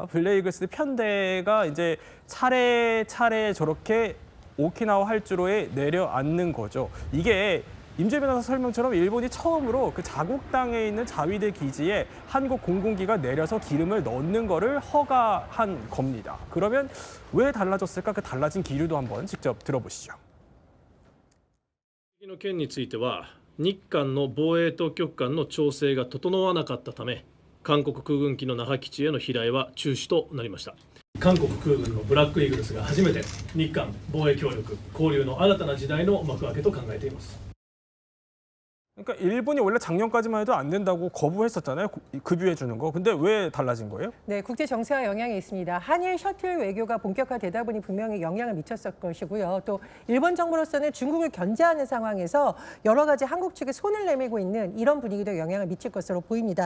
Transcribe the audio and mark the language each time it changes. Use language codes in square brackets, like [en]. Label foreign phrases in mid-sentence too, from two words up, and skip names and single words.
[ko] 블랙이글스 편대가 이제 차례차례 저렇게 오키나와 활주로에 내려앉는 거죠. 이게 임재 변호사 설명처럼 일본이 처음으로 그 자국 땅에 있는 자위대 기지에 한국 공군기가 내려서 기름을 넣는 거를 허가한 겁니다. 그러면 왜 달라졌을까? 그 달라진 기류도 한번 직접 들어보시죠. [ja] の件については日韓の防衛当局間の調整が整わなかったため韓国空軍機の那覇基地への飛来は中止となりました。韓国空軍のブラックイーグルスが初めて日韓防衛協力交流の新たな時代の幕開けと考えています。 [ko] 그러니까 일본이 원래 작년까지만 해도 안 된다고 거부했었잖아요. 급유해 주는 거. 근데 왜 달라진 거예요? 네, 국제 정세와 영향이 있습니다. 한일 셔틀 외교가 본격화되다 보니 분명히 영향을 미쳤을 것이고요. 또 일본 정부로서는 중국을 견제하는 상황에서 여러 가지 한국 측에 손을 내밀고 있는 이런 분위기도 영향을 미칠 것으로 보입니다.